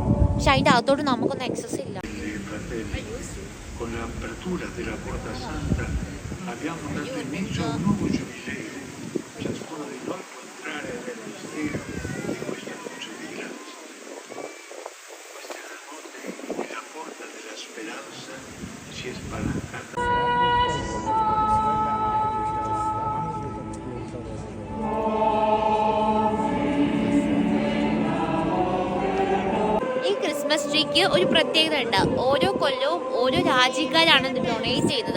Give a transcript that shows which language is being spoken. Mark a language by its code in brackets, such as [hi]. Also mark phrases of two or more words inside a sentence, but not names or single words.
[ml] പക്ഷെ അതിൻ്റെ അകത്തോട്ട് നമുക്കൊന്നും ആക്സസ് ഇല്ല. [it] Con l'apertura della porta santa abbiamo dato inizio a un nuovo giubileo. Ciascuno di noi può entrare nel mistero di questa luce di grazia. Questa è la notte in cui la porta della speranza si è spalancata. [ml] ക്രിസ്മസ് ട്രീക്ക് ഒരു പ്രത്യേകത ഉണ്ട്. ഓരോ കൊല്ലവും ഓരോ രാജ്യക്കാരാണ് ഇത് ഡൊണേറ്റ് ചെയ്യുന്നത്.